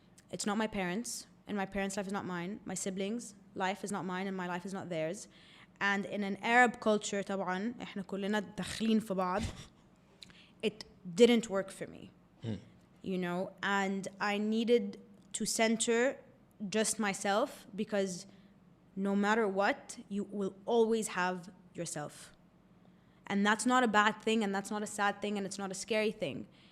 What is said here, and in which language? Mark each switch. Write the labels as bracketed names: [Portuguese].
[English] It's not my parents, and my parents' life is not mine. My siblings' life is not mine, and my life is not theirs. And in an Arab culture, [Arabic] طبعا احنا كلنا داخلين في بعض. [English] It didn't work for me, you know. And I needed to center just myself because no matter what, you will always have yourself. And that's not a bad thing, and that's not a sad thing, and it's not a scary thing.